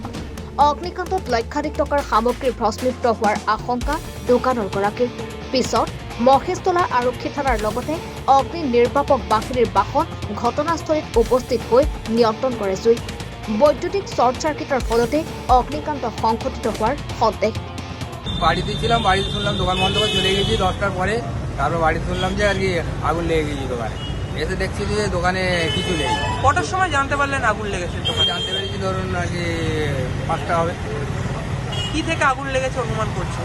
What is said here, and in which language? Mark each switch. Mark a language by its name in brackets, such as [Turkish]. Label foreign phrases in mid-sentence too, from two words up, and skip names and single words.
[Assamese] অগ্নিকাণ্ডত লক্ষাধিক টকাৰ সামগ্ৰী ভস্মীভূত হোৱাৰ আশংকা দোকানৰ গৰাকীৰ। পিছত মহেশতলা আৰক্ষী থানাৰ লগতে অগ্নি নিৰ্বাপক বাহিনীৰ বাহন ঘটনাস্থলীত উপস্থিত হৈ নিয়ন্ত্ৰণ কৰে জুই। [Bangla] বৈদ্যুতিক শর্ট সার্কিটের ফলতে অগ্নিকাণ্ড সংঘটিত হওয়ার সন্দেহ। বাড়িতে ছিলাম, বাড়িতে শুনলাম দোকান বন্ধ করে চলে গেছি 10টার পরে। তারপর বাড়িতে শুনলাম যে আর কি আগুন লেগে গেছি দোকানে। এসে দেখছি যে দোকানে কিছু নেই। কটার সময় জানতে পারলেন আগুন লেগেছে দোকানে? জানতে পেরেছি ধরুন আর কি 5টা হবে। কি থেকে আগুন লেগেছে অনুমান করছে?